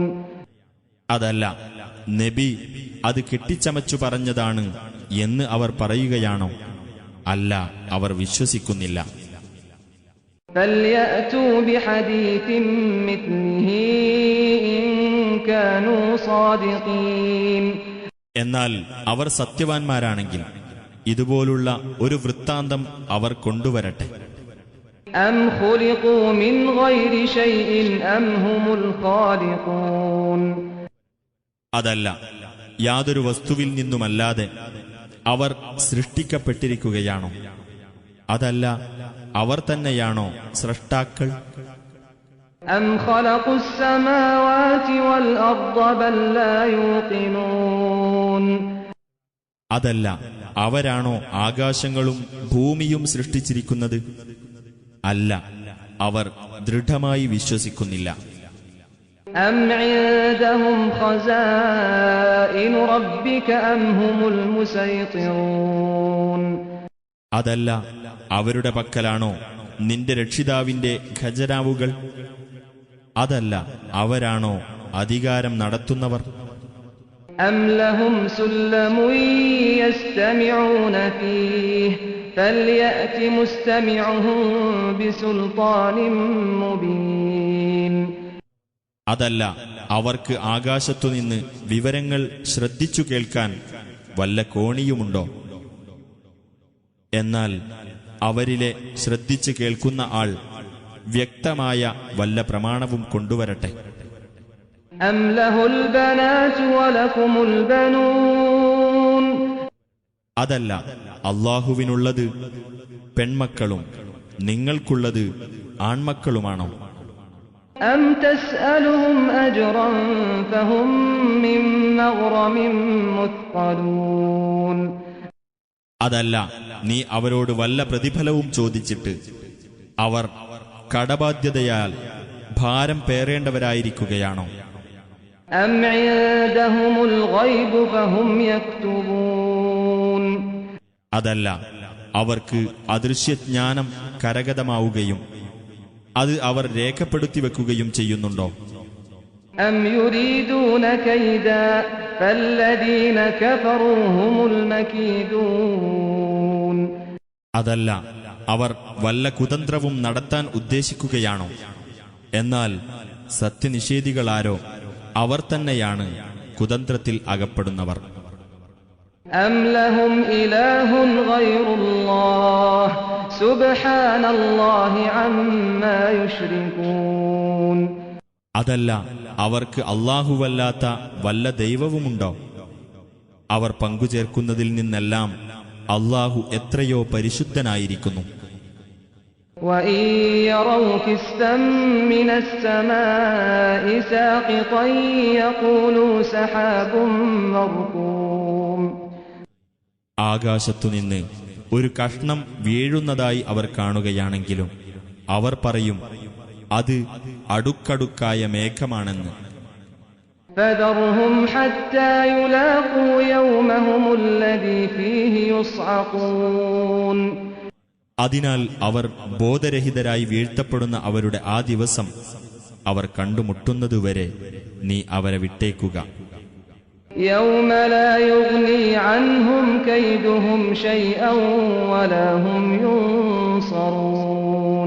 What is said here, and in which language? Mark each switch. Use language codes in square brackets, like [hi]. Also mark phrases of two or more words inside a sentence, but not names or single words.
[ml] അതല്ല, നബി അത് കെട്ടിച്ചമച്ചു പറഞ്ഞതാണ് എന്ന് അവർ പറയുകയാണോ? അല്ല, അവർ വിശ്വസിക്കുന്നില്ല. [ar] فَلْيَأْتُوا بِحَدِيثٍ مِّثْلِهِ إِن كَانُوا صَادِقِينَ [ml] എന്നാൽ അവർ സത്യവാൻമാരാണെങ്കിൽ ഇതുപോലുള്ള ഒരു വൃത്താന്തം അവർ കൊണ്ടുവരട്ടെ. [ar] أَمْ خُلِقُوا مِنْ غَيْرِ شَيْءٍ أَمْ هُمُ الْخَالِقُونَ [ml] അതല്ല, യാതൊരു വസ്തുവിൽ നിന്നുമല്ലാതെ അവർ സൃഷ്ടിക്കപ്പെട്ടിരിക്കുകയാണോ? അതല്ല, അവർ തന്നെയാണോ സ്രഷ്ടാക്കൾ? [ar] أَمْ خَلَقُوا السَّمَاوَاتِ وَالْأَرْضَ بَل لَّا يُوقِنُونَ [ml] അതല്ല, അവരാണോ ആകാശങ്ങളും ഭൂമിയും സൃഷ്ടിച്ചിരിക്കുന്നത്? അല്ല, അവർ ദൃഢമായി വിശ്വസിക്കുന്നില്ല. [ar] أَمْ عِندَهُمْ خَزَائِنُ رَبِّكَ أَمْ هُمُ الْمُسَيْطِرُونَ [ml] അതല്ല, അവരുടെ പക്കലാണോ നിന്റെ രക്ഷിതാവിന്റെ ഖജനാവുകൾ? അതല്ല, അവരാണോ അധികാരം നടത്തുന്നവർ? [ar] أم لهم سلم يستمعون فيه فليأت مستمعهم بسلطان مبين. [ml] അതല്ല, അവർക്ക് ആകാശത്തുനിന്ന് വിവരങ്ങൾ ശ്രദ്ധിച്ചു കേൾക്കാൻ വല്ല കോണിയുമുണ്ടോ? എന്നാൽ അവരിലെ ശ്രദ്ധിച്ചു കേൾക്കുന്ന ആൾ വ്യക്തമായ വല്ല പ്രമാണവും കൊണ്ടുവരട്ടെ. [ar] أم له البنات ولكم البنون. [ml] അതല്ല, അല്ലാഹുവിനുള്ളത് പെൺമക്കളും നിങ്ങൾക്കുള്ളത് ആൺമക്കളുമാണോ? [ar] أم تسألهم أجرا فهم من مغرم مثقلون. [ml] അതല്ല, നീ അവരോട് വല്ല പ്രതിഫലവും ചോദിച്ചിട്ട് അവർ കടബാധ്യതയാൽ ഭാരം പേറേണ്ടവരായിരിക്കുകയാണോ? [ar] أم عندهم الغيب فهم يكتبون. [ml] അതല്ല, അവർക്ക് അദൃശ്യജ്ഞാനം കരഗതമാവുകയും അത് അവർ രേഖപ്പെടുത്തി വെക്കുകയും ചെയ്യുന്നുണ്ടോ? [ar] أم يريدون كيدا فالذين كفروا هم المكيدون. [ml] അതല്ല, അവർ വല്ല കുതന്ത്രവും നടത്താൻ ഉദ്ദേശിക്കുകയാണോ? എന്നാൽ സത്യനിഷേധികളാരോ അവർ തന്നെയാണ് കുതന്ത്രത്തിൽ അകപ്പെടുന്നവർ. [ar] أم لهم إله غير الله سبحان الله عما يشركون. [ml] അതല്ല, അവർക്ക് അല്ലാഹുവല്ലാത്ത വല്ല ദൈവവുമുണ്ടോ? അവർ പങ്കുചേർക്കുന്നതിൽ നിന്നെല്ലാം അല്ലാഹു എത്രയോ പരിശുദ്ധനായിരിക്കുന്നു. [ar] وَإِن يَرَوْا كِسْفًا مِّنَ السَّمَاءِ سَاقِطًا يَقُولُوا سَحَابٌ مَّرْكُومٌ. [ml] ആകാശത്തുനിന്ന് ഒരു കഷ്ണം വീഴുന്നതായി അവർ കാണുകയാണെങ്കിലും അവർ പറയും അത് അടുക്കടുക്കായ മേഘമാണെന്ന്. [ar] فَذَرْهُمْ حَتَّى يُلَاقُوا يَوْمَهُمُ الَّذِي فِيهِ يُصْعَقُونَ. [ml] അതിനാൽ അവർ ബോധരഹിതരായി വീഴ്ത്തപ്പെടുന്ന അവരുടെ ആ ദിവസം അവർ കണ്ടുമുട്ടുന്നതുവരെ നീ അവരെ വിട്ടേക്കുക. [ar] يَوْمَ لَا يُغْنِي عَنْهُمْ كَيْدُهُمْ شَيْئًا وَلَا هُمْ يُنصَرُونَ.